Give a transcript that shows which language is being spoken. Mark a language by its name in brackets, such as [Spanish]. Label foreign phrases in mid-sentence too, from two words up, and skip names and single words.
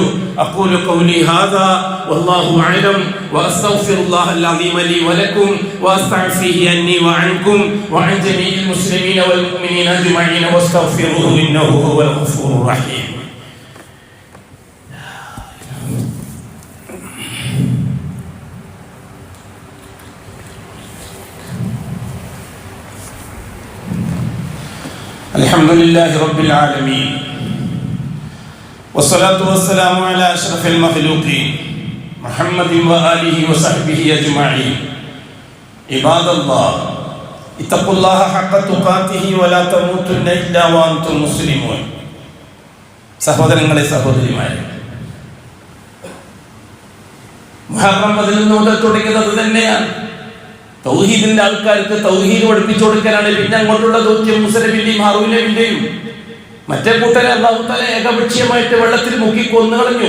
[Arabic] أقول قولي هذا والله أعلم وأستغفر الله العظيم لي ولكم وأستغفره عني وعنكم وعن جميع المسلمين والمؤمنين أجمعين وأستغفره إنه هو الغفور الرحيم. الحمد لله رب العالمين والصلاة والسلام على أشرف المخلوقين محمد وآله وصحبه أجمعين. عباد الله اتقوا الله حق تقاته ولا تموتن إلا وأنتم مسلمون. [Malayalam] സഹോദരങ്ങളെ സഹോദരിമാരെ, മുഹറം 11 മുതൽ തുടങ്ങിയത് തന്നെയാണ്. തൗഹീദിന്റെ ആൾക്കാർക്ക് തൗഹീദ് പഠിപ്പിച്ചു കൊടുക്കലാണ്. പിന്നെ അങ്ങോട്ടുള്ള ദൗത്യം മൂസാ നബിയുടെയും ഹാറൂൻ നബിയുടെയും. മറ്റേ കൂട്ടരെ അല്ലാഹു തആല ഏകപക്ഷീയമായിട്ട് വെള്ളത്തിൽ മുക്കി കൊന്നുകളഞ്ഞു.